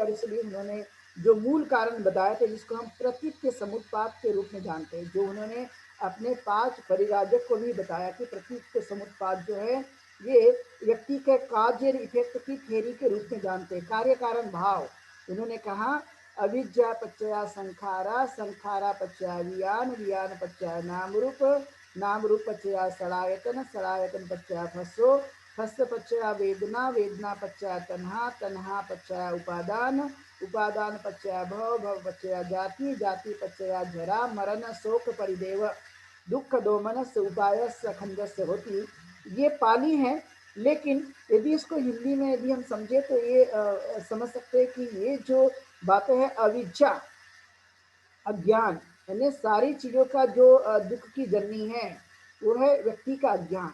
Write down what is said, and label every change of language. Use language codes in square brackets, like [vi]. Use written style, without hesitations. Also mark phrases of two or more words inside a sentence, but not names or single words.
[hi] और इसलिए उन्होंने जो मूल कारण बताया था जिसको हम प्रतीक के समुत्पाद के रूप में जानते हैं, जो उन्होंने अपने 5 परिराजक को भी बताया कि प्रतीक के समुत्पाद जो है ये व्यक्ति के कार्य इफेक्ट की थ्योरी के रूप में जानते हैं। कार्य कारण भाव, उन्होंने कहा [pi] अविद्या पच्चया संखारा, संखारा पच्चया वियान, वियान पच्चया नाम रूप, नाम रूप पच्चया सड़ायतन, सड़ायतन पच्चया फस्सो, फस्स पच्चया वेदना, वेदना पच्चया तन्हा, तन्हा पच्चया उपादान, उपादान पच्चया भव, भव पच्चया जाति, जाति पच्चया जरा मरण शोक परिदेव, दुख दोमनस उपायस खंडस होती। [hi] ये पाली है, लेकिन यदि इसको हिंदी में यदि हम समझे तो ये समझ सकते हैं कि ये जो बातें हैं अविद्या, अज्ञान, यानी सारी चीज़ों का जो दुख की जननी है वो है व्यक्ति का अज्ञान।